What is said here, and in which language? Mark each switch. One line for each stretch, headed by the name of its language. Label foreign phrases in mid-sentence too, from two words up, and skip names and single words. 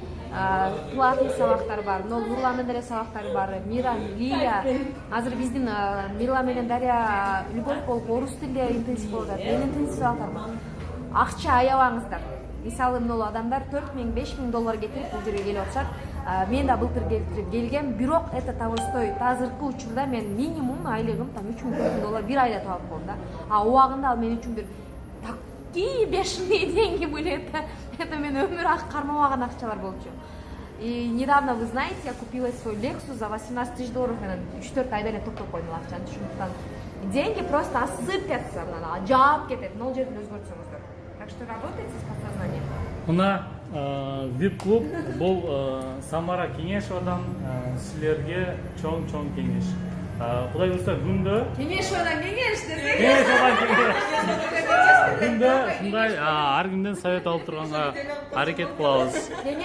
Kyrgyz: Платный сабактар бар, Нурландын деле сабактары бар, Мира, Лилия. Азыр биздин Мирла менен Дария любовь болуп, орус тилде интенсив болуп атат. Менин интенсив сабактарым. Акча аябаңыздар. Мисалы, мынау адамдар 4.000–5.000 доллар кетирип бул жерге келип атышат. Мен да былтыр келтирип келгем, бирок
Russian: это того стоит.
Kyrgyz: Азыркы учурда мен минимум айлыгым там 3.000–4.000 доллар бир айда таап коем да. Убагында ал мен үчүн бир
Russian: такие бешеные деньги были.
Kyrgyz: Это мен өмүр кармабаган акчалар болчу.
Russian: И недавно, вы знаете, я купила свой Lexus за 18 тысяч долларов.
Kyrgyz: Мен 3-4 айда эле токтоп койдум акчаны. Ошондуктан
Russian: деньги просто осыпятся,
Kyrgyz: жаап кетет. Нол жерден өзгөртсөңүздөр.
Russian: Так что работайте с подсознанием.
Kyrgyz: Мына VIP-клуб бул Самара Кеңешевадан силерге чоң кеңеш. Кудай буюрса күндө Кеңешевадан кеңеш десек. Кеңешевадан кеңеш. Күндө ушундай ар кимден совет алып турганга аракет кылабыз.